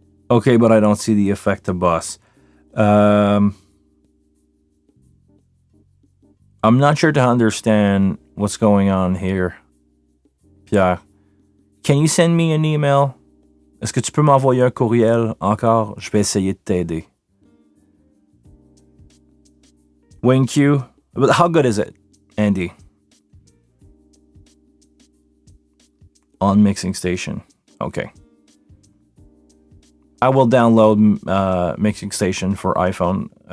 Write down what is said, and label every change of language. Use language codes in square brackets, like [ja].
[en] Okay, but I don't see the effective bus. I'm not sure to understand what's going on here. Pierre, can you send me an email? [fr] Est-ce que tu peux m'envoyer un courriel encore? Je vais essayer de t'aider. [en] Wing Q, but how good is it, Andy? On Mixing Station. Okay. I will download Mixing Station for iPhone.